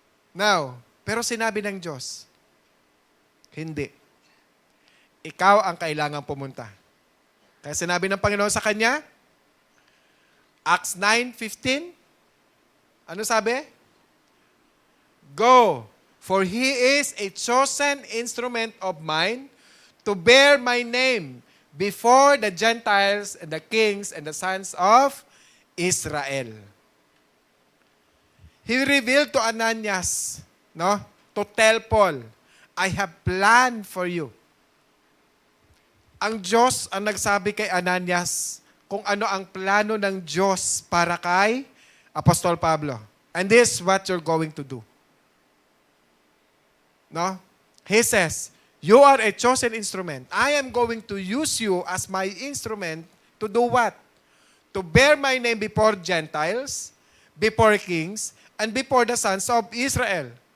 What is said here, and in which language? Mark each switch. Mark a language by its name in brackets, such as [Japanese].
[Filipino] Now, pero sinabi ng Diyos, hindi. Ikaw ang kailangang pumunta. Kaya sinabi ng Panginoon sa kanya, Acts 9:15, ano sabi? [English] Go, for he is a chosen instrument of mine to bear my name before the Gentiles and the kings and the sons of Israel. He revealed to Ananias, no, to tell Paul, I have planned for you. [Filipino] Ang Diyos ang nagsabi kay Ananias kung ano ang plano ng Diyos para kay Apostol Pablo. [English] And this is what you're going to do. No? He says, you are a chosen instrument. I am going to use you as my instrument to do what? To bear my name before Gentiles, before kings, and before the sons of Israel.